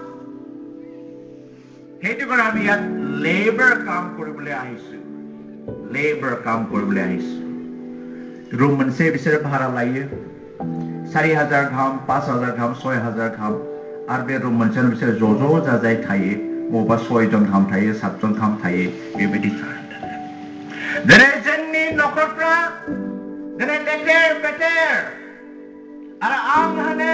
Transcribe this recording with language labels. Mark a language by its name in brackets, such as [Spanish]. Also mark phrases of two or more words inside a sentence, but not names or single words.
[Assamese] সেইটো কাৰণে আমি ইয়াত লেবাৰ কাম কৰিবলৈ আহিছো [Bodo] रूम मोनसे बिसोर भारा लायो 4000 गाहाम 5000 गाहाम 6000 गाहाम आरो बे रूम मोनसेयाव बिसोर ज' जाजाय थायो बबेबा 6 जन गाहाम थायो 7 जन गाहाम थायो बेबायदि दिनै जोंनि नखरफ्रा दिनै लेथेर फेथेर आरो आं होनो